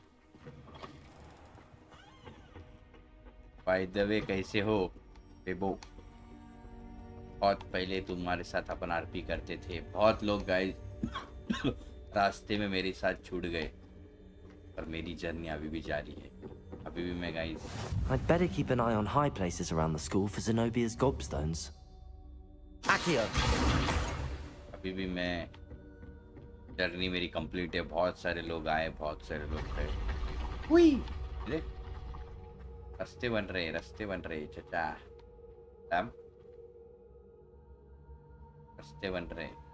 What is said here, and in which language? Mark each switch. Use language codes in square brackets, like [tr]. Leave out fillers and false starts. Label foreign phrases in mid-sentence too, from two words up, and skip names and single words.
[en] by the way [hi] कैसे हो बेबो? बहुत पहले तुम्हारे साथ अपन आरपी करते थे, बहुत लोग गाइस रास्ते में मेरे साथ छूट गए, पर मेरी जर्नी अभी भी जारी है, अभी भी मैं गाइस। [en] I'd better keep an eye on high places around the school for Zenobia's gobstones. Accio! [hi] अभी भी मैं, जर्नी मेरी कंप्लीट है, बहुत सारे लोग आए, बहुत सारे लोग गए। हुई देख, रास्ते बन रहे चाचा, अब रास्ते बन रहे।